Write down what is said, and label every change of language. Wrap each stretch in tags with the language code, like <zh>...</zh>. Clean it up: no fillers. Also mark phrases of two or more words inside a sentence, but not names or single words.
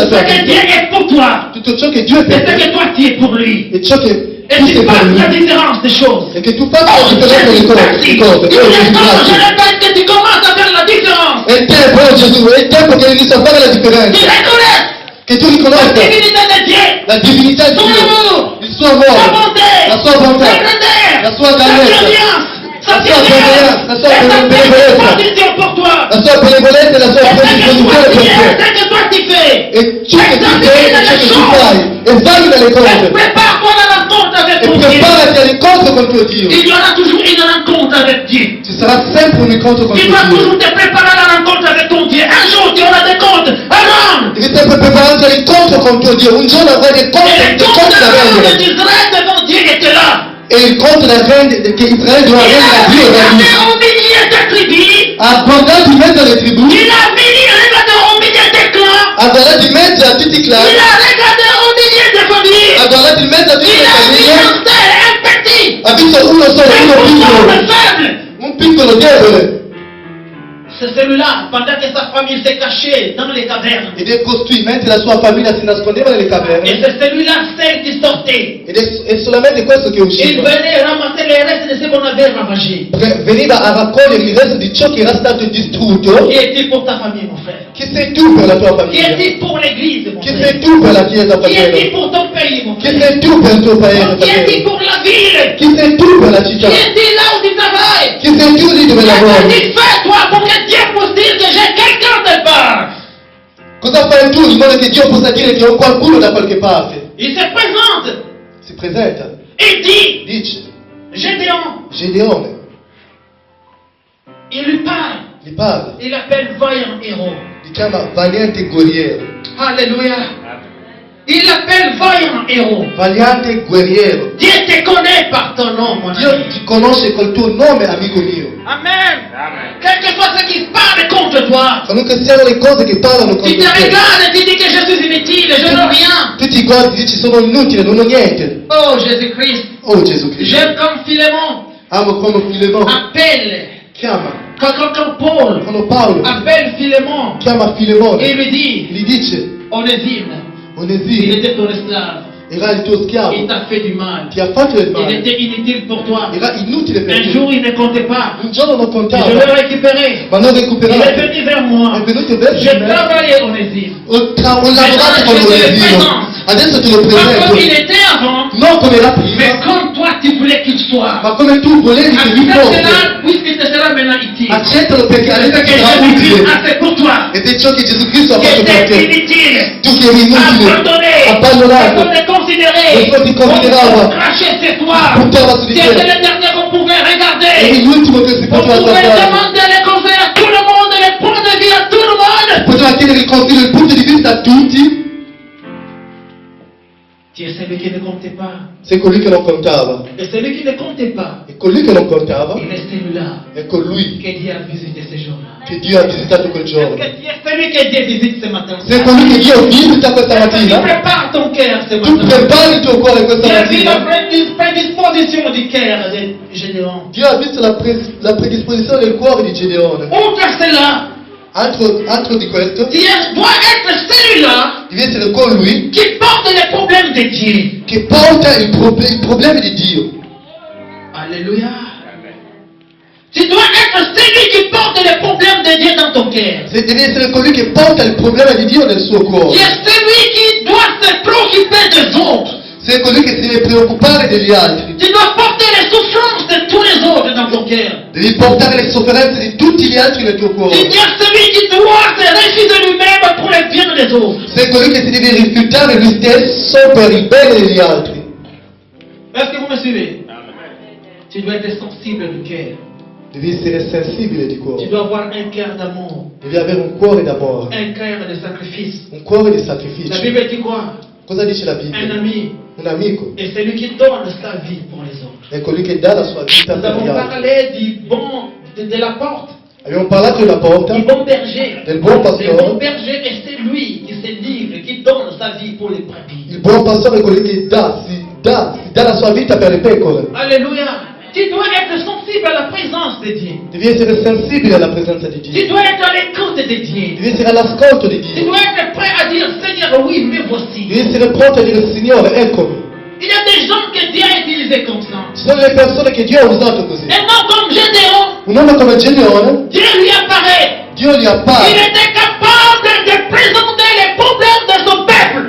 <fr>Ce</fr> <it>tua</it> <fr>que Dieu</fr> <it>vita,</it> <fr>est pour toi.</fr> <it>tutto ciò che Dio è</it> <fr>Et</fr> <it>per</it> <fr>ce</fr> <it>te</it> <fr>que toi tu es pour lui.</fr> <it>e ciò che</it> <fr>Et tu</fr> <it>tu sei per</it> <fr>fasses la</fr> <it>lui.</it> <fr>différence des choses.</fr> <it>E che tu faccia la</it> <fr>Oh,</fr> <it>differenza delle</it> <fr>Jésus,</fr> <it>cose.</it> <fr>merci.</fr> <it>di cose.</it> <fr>Il</fr> <it>Oh,</it> <fr>est</fr> <it>Gesù,</it> <fr>temps, je</fr> <it>grazie.</it> <fr>répète, que tu commences à faire la différence.</fr> <it>È il tempo, oh Gesù, è il tempo che inizi a fare la</it> <fr>Tu</fr> <it>differenza.</it> <fr>reconnais</fr> <it>Che tu</it> <fr>la</fr> <it>riconosca</it> <fr>divinité de Dieu.</fr> <it>la divinità di</it> <fr>Son</fr> <it>Dio,</it> <fr>amour.</fr> <it>il suo</it> <fr>Sa</fr> <it>amore,</it> <fr>bonté.</fr> <it>la sua bontà,</it> <fr>Sa grandeur.</fr> <it>la sua</it> <fr>Sa</fr> <it>grandezza,</it> <fr>bienveillance. Sa</fr> <it>la sua benevolenza, la sua benevolenza,</it> <fr>prédisposition pour toi.</fr> <it>la sua benevolenza e la sua</it> <fr>Et ce que</fr> <it>predisposizione</it> <fr>toi tu</fr> <it>per</it> <fr>es,</fr> <it>te.</it> <fr>ce que toi tu fais.</fr> <it>E ciò che tu sei e ciò che tu fai, esamina le</it> <fr>Et</fr> <it>cose</it> <fr>prépare-toi à la rencontre avec</fr> <it>e</it> <fr>ton Dieu.</fr> <it>preparati all'incontro con tuo Dio.</it> <fr>Il y aura toujours une rencontre avec Dieu.</fr> <it>Ci sarà sempre un incontro con</it> <fr>Tu</fr> <it>tuo</it> <fr>dois</fr> <it>Dio.</it> <fr>toujours te préparer à la rencontre avec ton Dieu. Un jour, tu auras des comptes à rendre.</fr> <it>Devi sempre prepararti all'incontro con tuo Dio. Un giorno avrai dei</it> <fr>Et</fr> <it>conti</it> <fr>les comptes</fr> <it>da</it> <fr>à rendre</fr> <it>rendere.</it> <fr>d'Israël devant Dieu étaient là.</fr> <it>E il conto da rendere che Israele doveva</it> <fr>Il</fr> <it>rendere</it> <fr>a</fr> <it>a Dio era</it> <fr>regardé</fr> <it>lì.</it> <fr>au milieu des tribus.</fr> <it>Ha guardato in mezzo alle tribù,</it> <fr>Il a regardé au milieu des clans.</fr> <it>ha guardato in mezzo a tutti i</it> <fr>Il</fr> <it>clan,</it> <fr>a regardé au milieu des familles.</fr> <it>ha guardato in mezzo a tutte</it> <fr>Il</fr> <it>le</it> <fr>a vu</fr> <it>famiglie,</it> <fr>un seul, un petit.</fr> <it>ha visto uno solo, uno</it> <fr>Un</fr> <it>piccolo,</it> <fr>faible.</fr> <it>un piccolo debole.</it> <fr>C'est celui-là, pendant que sa famille s'est cachée dans les cavernes.</fr> <it>Ed è costui, mentre la sua famiglia si nascondeva nelle</it> <fr>Et</fr> <it>caverne,</it> <fr>c'est celui-là seul qui sortait.</fr> <it>è solamente questo che</it> <fr>Il</fr> <it>usciva.</it> <fr>venait ramasser les restes de ce qu'on avait ravagé.</fr> <it>Veniva a raccogliere il resto di ciò che era stato distrutto.</it> <fr>Qui est-il pour ta famille, mon frère?</fr> <it>Chi sei tu per la tua</it> <fr>Qui</fr> <it>famiglia?</it> <fr>est-il pour l'église, mon</fr> <it>Chi</it> <fr>frère?</fr> <it>sei tu per la Chiesa,</it> <fr>Qui est-il</fr> <it>fratello?</it> <fr>pour ton pays, mon</fr> <it>Chi</it> <fr>frère?</fr> <it>sei tu per il tuo paese,</it> <fr>Qui est-il</fr> <it>fratello?</it> <fr>pour la ville?</fr> <it>Chi sei tu per la</it> <fr>Qui</fr> <it>città?</it> <fr>est-il là où tu travailles?</fr> <it>Chi sei tu lì dove</it> <fr>Qu'est-ce</fr> <it>lavori?</it> <fr>que tu fais, toi, pour que Dieu puisse dire que j'ai quelqu'un de part?</fr> <it>Cosa fai tu in modo che Dio possa dire che ho qualcuno da qualche parte?</it> <fr>Il se présente.</fr> <it>Si presenta,</it> <fr>Il dit,</fr> <it>dice,</it> <fr>Gédéon.</fr> <it>Gedeone,</it> <fr>Il lui parle.</fr> <it>gli parla,</it> <fr>Il l'appelle vaillant héros.</fr> <it>li chiama valiante guerriero,</it> <fr>Alléluia. Il l'appelle vaillant héros.</fr> <it>valiante guerriero.</it> <fr>Dieu te connaît par ton nom, mon</fr> <it>Dio</it> <fr>ami.</fr> <it>ti conosce col tuo nome, amico mio.</it> <fr>Amen. Quel que soit ce qui parle contre toi,</fr> <it>Qualunque siano le cose che parlano</it> <fr>tu</fr> <it>contro</it> <fr>te</fr> <it>te,</it> <fr>regardes et tu dis que je suis inutile, je n'ai rien.</fr> <it>tu ti guardi e dici sono inutile, non ho niente.</it> <fr>Oh Jésus-Christ,</fr> <it>Oh Gesù Cristo,</it> <fr>j'aime comme Philémon,</fr> <it>amo come Filemone,</it> <fr>appelle,</fr> <it>chiama,</it> <fr>quand Paul</fr> <it>quando Paolo</it> <fr>appelle Philémon,</fr> <it>chiama</it> <fr>et</fr> <it>Filemone,</it> <fr>lui dit,</fr> <it>gli dice,</it> <fr>Onésime, il</fr> <it>Onesimo</it> <fr>était ton esclave,</fr> <it>era il tuo</it> <fr>il</fr> <it>schiavo,</it> <fr>t'a fait du mal,</fr> <it>ti ha fatto del</it> <fr>il</fr> <it>male,</it> <fr>était inutile pour toi.</fr> <it>era inutile per</it> <fr>Un</fr> <it>te.</it> <fr>jour, il ne comptait pas.</fr> <it>Un giorno non</it> <fr>Je</fr> <it>contava,</it> <fr>l'ai récupéré.</fr> <it>ma non</it> <fr>Il est</fr> <it>recuperato.</it> <fr>venu vers moi.</fr> <it>È venuto verso</it> <fr>J'ai</fr> <it>me,</it> <fr>travaillé Onésime.</fr> <it>ho lavorato con Onesimo, adesso te lo</it> <fr>Pas comme il</fr> <it>presento,</it> <fr>était avant,</fr> <it>non come era</it> <fr>mais</fr> <it>prima,</it> <fr>comme toi tu voulais qu'il soit.</fr> <it>ma come tu volevi che lui fosse.</it> <fr>Accepte-la, puisque ce sera maintenant utile.</fr> <it>Accettalo perché</it> <fr>C'est ce</fr> <it>adesso</it> <fr>que</fr> <it>ti sarà</it> <fr>Jésus-Christ</fr> <it>utile.</it> <fr>a fait pour toi.</fr> <it>Ed è ciò che Gesù Cristo ha</it> <fr>Qui</fr> <it>fatto per</it> <fr>était</fr> <it>te.</it> <fr>inutile,</fr> <it>Tu che eri inutile,</it> <fr>abandonné,</fr> <it>abbandonato,</it> <fr>on te considérait,</fr> <it>Nessuno ti considerava.</it> <fr>on crachait sur toi.</fr> <it>puntava su di</it> <fr>Tu étais</fr> <it>te.</it> <fr>le dernier qu'on pouvait</fr> <it>Eri</it> <fr>regarder.</fr> <it>l'ultimo che si</it> <fr>On</fr> <it>poteva</it> <fr>pouvait</fr> <it>guardare.</it> <fr>demander les conseils à tout le monde, les points de vue à tout le monde.</fr> <it>Poteva chiedere il consiglio, il punto di vista a tutti.</it> <fr>Tu es celui qui ne comptait pas.</fr> <it>Sei colui che non contava.</it> <fr>Et celui qui ne comptait pas,</fr> <it>E colui che non contava</it> <fr>il est celui-là</fr> <it>è colui</it> <fr>que Dieu a visité ce jour-là.</fr> <it>che Dio ha visitato quel</it> <fr>Est-ce</fr> <it>giorno.</it> <fr>que tu es celui que Dieu visite ce matin?</fr> <it>Sei colui che Dio visita questa</it> <fr>Est-ce que tu</fr> <it>mattina.</it> <fr>prépares ton cœur ce</fr> <it>Tu</it> <fr>matin?</fr> <it>prepari il tuo cuore questa</it> <fr>Tu as vu la</fr> <it>mattina.</it> <fr>prédisposition du cœur de Gédéon.</fr> <it>Dio ha visto la predisposizione del cuore di Gedeone.</it> <fr>Outre cela,</fr> <it>Altro di questo,</it> <fr>tu dois être celui-là</fr> <it>devi essere colui</it> <fr>qui porte les problèmes de Dieu.</fr> <it>che porta i problemi di Dio.</it> <fr>Alléluia. Tu dois être celui qui porte les problèmes de Dieu dans ton cœur.</fr> <it>Devi essere colui che porta il problema di Dio nel suo</it> <fr>Tu</fr> <it>cuore.</it> <fr>es celui qui doit se préoccuper des autres.</fr> <it>Sei colui che si deve preoccupare degli altri.</it> <fr>Tu dois porter les les souffrances de tous les autres dans ton cœur.</fr> <it>Devi portare le sofferenze di tutti gli altri nel tuo</it> <fr>Il</fr> <it>cuore.</it> <fr>y a celui qui doit se refuser lui-même pour le bien des autres.</fr> <it>Sei colui che si deve rifiutare lui stesso per il bene degli altri.</it> <fr>Est-ce que vous me suivez? Tu dois être sensible du cœur.</fr> <it>Devi essere sensibile di</it> <fr>Tu</fr> <it>cuore.</it> <fr>dois avoir un cœur d'amour,</fr> <it>Devi avere un cuore d'amore,</it> <fr>un cœur de sacrifice.</fr> <it>un cuore di</it> <fr>La</fr> <it>sacrificio.</it> <fr>Bible dit quoi?</fr> <it>Cosa dice la</it> <fr>Un</fr> <it>Bibbia?</it> <fr>ami</fr> <it>Un amico</it> <fr>est celui qui donne sa vie pour les autres.</fr> <it>è colui che dà la sua vita</it> <fr>Nous</fr> <it>per</it> <fr>avons</fr> <it>gli altri.</it> <fr>parlé du bon, de la porte,</fr> <it>Abbiamo parlato della porta,</it> <fr>du bon berger.</fr> <it>del buon</it> <fr>Le bon</fr> <it>pastore.</it> <fr>berger est celui qui se livre, qui donne sa vie pour les brebis.</fr> <it>Il buon pastore è colui che si dà la sua vita per le pecore.</it> <fr>Alléluia. Tu dois être sensible à la présence de Dieu.</fr> <it>Devi essere sensibile alla presenza di</it> <fr>Tu</fr> <it>Dio.</it> <fr>dois être à l'écoute de Dieu.</fr> <it>Devi essere all'ascolto di</it> <fr>Tu</fr> <it>Dio.</it> <fr>dois être prêt à dire, Seigneur, oui, me voici.</fr> <it>Devi essere pronto a dire, Signore, eccomi.</it> <fr>Il y a des gens que Dieu a utilisés comme ça.</fr> <it>Ci sono le persone che Dio ha usato così.</it> <fr>Et non comme Gédéon,</fr> <it>Un uomo come Gedeone,</it> <fr>Dieu lui apparaît.</fr> <it>Dio gli</it> <fr>Il</fr> <it>appare.</it> <fr>était capable de présenter les problèmes de son peuple.</fr>